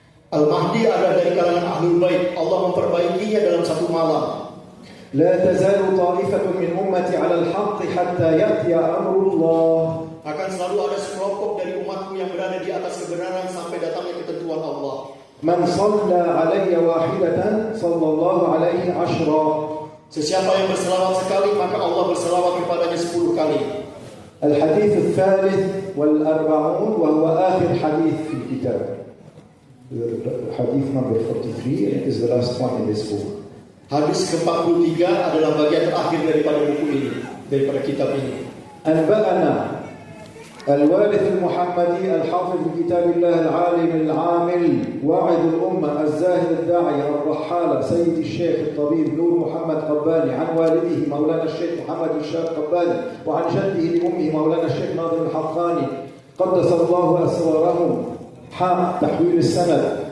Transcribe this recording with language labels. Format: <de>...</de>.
<ms>Al-Mahdi adalah dari kalangan Ahlul Bait. Allah memperbaikinya dalam satu malam.</ms> <ar>لا تزال طائفة من أمتي على الحق حتى يأتي أمر الله.</ar> <ms>Akan selalu ada sekelompok dari umatku yang berada di atas kebenaran sampai datangnya ketentuan Allah.</ms> <ar>من صلى علي واحدة صلى الله عليه 10.</ar> <ms>Sesiapa yang berselawat sekali maka Allah berselawat kepadanya 10 kali.</ms> <ar>الحديث الثالث والأربعون وهو آخر حديث في الكتاب.</ar> <en>حديث number 43 is the last one in this book.</en> <ms>Hadis ke-43 adalah bagian terakhir daripada buku ini, daripada kitab ini.</ms> <ar>أنبأنا الوارث المحمدي الحافظ بكتاب الله العالم العامل واعظ الأمة الزاهد الداعي الرحالة سيد الشيخ الطبيب نور محمد قباني عن والده مولانا الشيخ محمد الشاب قباني وعن جده لأمه مولانا الشيخ ناظم الحقاني قدس الله أسرارهم تحويل السند.</ar>